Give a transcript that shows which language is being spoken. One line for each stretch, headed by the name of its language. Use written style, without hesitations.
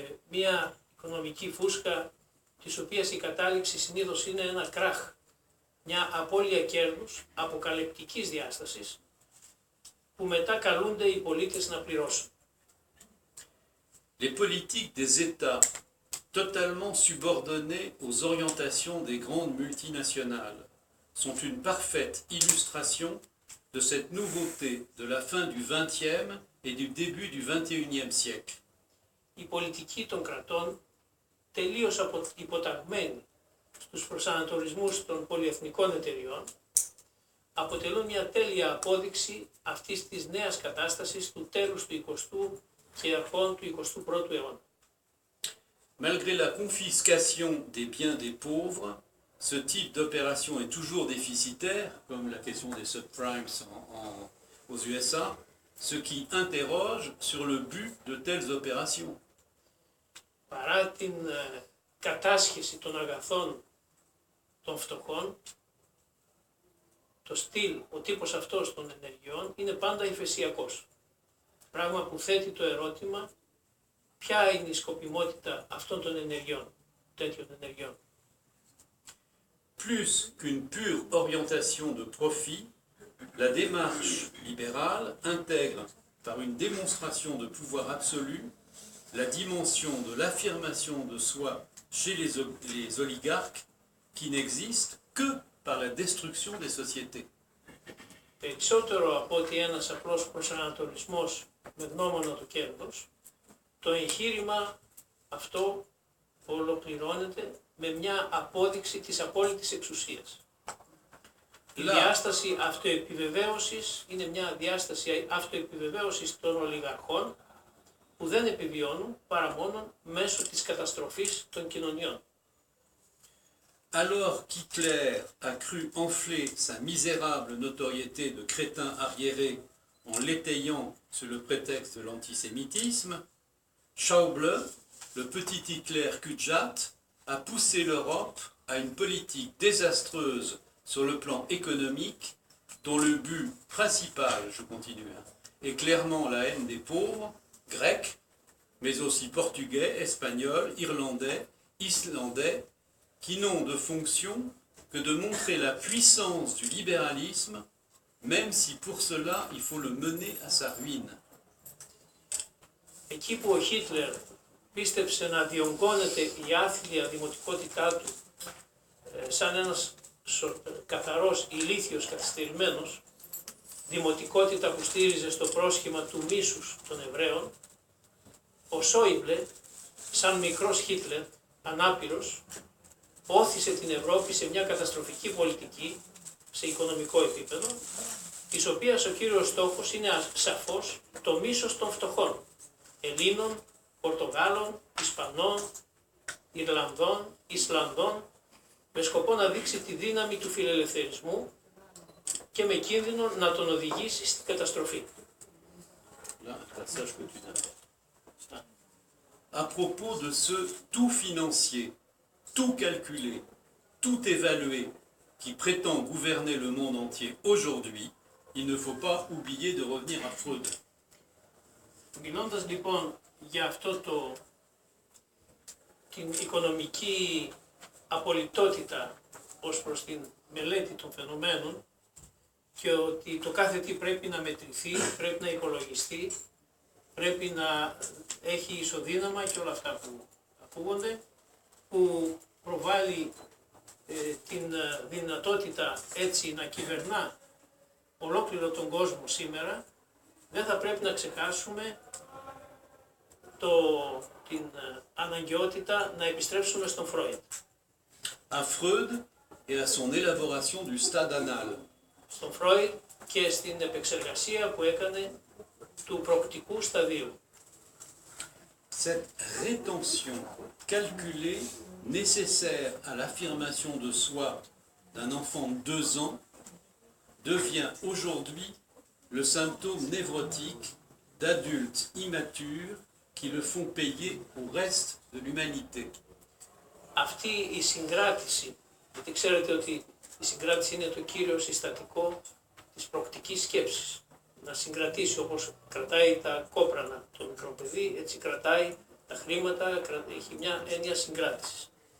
Greek: Μία οικονομική φούσκα της οποίας η κατάληξη συνήθως είναι ένα κράχ, μια απώλεια κέρδους αποκαλυπτικής διάστασης που μετά καλούνται οι πολίτες να πληρώσουν.
French: les politiques des États totalement subordonnés aux orientations des grandes multinationales sont une parfaite illustration de cette nouveauté de la fin du XXe et du début du XXIe siècle.
Greek: Οι πολιτικοί των κρατών, τελείως υποταγμένοι στους προσανατολισμούς των πολυεθνικών εταιριών, αποτελούν μια τέλεια απόδειξη αυτής της νέας κατάστασης του τέλους του 20ου και αρχών του 21ου αιώνα.
French: Malgré la confiscation des biens des pauvres, ce type d'opération est toujours déficitaire, comme la question des subprimes aux USA, ce qui interroge sur le but de telles opérations.
Greek: Παρά την κατάσχεση των αγαθών των φτωχών, το στυλ, ο τύπος αυτός των ενεργειών είναι πάντα υφεσιακός. Πράγμα που θέτει το ερώτημα ποια είναι η σκοπιμότητα αυτών των ενεργειών, τέτοιων ενεργειών.
French: Plus qu'une pure orientation de profit, la démarche libérale intègre, par une démonstration de pouvoir absolu, la dimension de l'affirmation de soi chez les oligarques qui n'existe que par la destruction des sociétés.
Greek: Περισσότερο από ότι ένας απλός προσανατολισμός με γνώμονα το κέρδος, το εγχείρημα αυτό ολοκληρώνεται με μια απόδειξη της απόλυτης εξουσίας. Η διάσταση αυτοεπιβεβαίωσης είναι μια διάσταση αυτοεπιβεβαίωσης των ολιγαρχών που δεν επιβιώνουν παρά μόνο μέσω της καταστροφής των κοινωνιών.
French: Alors qu'Hitler a cru enfler sa misérable notoriété de crétin arriéré en l'étayant sous le prétexte de l'antisémitisme, Schäuble, le petit Hitler Kudjat, a poussé l'Europe à une politique désastreuse sur le plan économique dont le but principal, je continue, est clairement la haine des pauvres, grecs, mais aussi portugais, espagnols, irlandais, islandais, qui n'ont de fonction que de montrer la puissance du libéralisme, même si pour cela il faut le mener à sa ruine.
Greek: Εκεί που ο Χίτλερ πίστεψε να διωγγώνεται η άθλια δημοτικότητά του σαν ένας καθαρός ηλίθιος καθυστερημένος, δημοτικότητα που στήριζε στο πρόσχημα του μίσους των Εβραίων, ο Σόιμπλε, σαν μικρός Χίτλερ, ανάπηρος, όθησε την Ευρώπη σε μια καταστροφική πολιτική, σε οικονομικό επίπεδο, της οποίας ο κύριος στόχος είναι σαφώς το μίσος των φτωχών, Ελλήνων, Πορτογάλων, Ισπανών, Ιρλανδών, Ισλανδών, με σκοπό να δείξει τη δύναμη του φιλελευθερισμού και με κίνδυνο να τον οδηγήσει στην καταστροφή.
French: Là, un passage que tu n'as. À propos de ce tout financier, tout calculé, tout évalué, qui prétend gouverner le monde entier aujourd'hui, il ne faut pas oublier de revenir à Freud.
Greek: Μιλώντας λοιπόν για αυτό την οικονομική απολυτότητα ως προς την μελέτη των φαινομένων και ότι το κάθε τι πρέπει να μετρηθεί, πρέπει να υπολογιστεί, πρέπει να έχει ισοδύναμα και όλα αυτά που ακούγονται, που προβάλλει την δυνατότητα έτσι να κυβερνά ολόκληρο τον κόσμο σήμερα, δεν θα πρέπει να ξεχάσουμε την αναγκαιότητα να επιστρέψουμε στον Φρόιντ.
French: À Freud et à son élaboration du stade anal.
Greek: Στον Φρόιντ και στην επεξεργασία που έκανε του προκτικού σταδίου.
French: Cette rétention calculée nécessaire à l'affirmation de soi d'un enfant de 2 ans devient aujourd'hui le symptôme névrotique d'adultes immatures qui le font payer au reste de l'humanité.
Greek: Αυτή η συγκράτηση, γιατί ξέρετε ότι η συγκράτηση είναι το κύριο συστατικό της προκτικής σκέψης. Να συγκρατήσει όπως κρατάει τα κόπρανα το μικρό παιδί, έτσι κρατάει τα χρήματα, έχει μια έννοια συγκράτησης.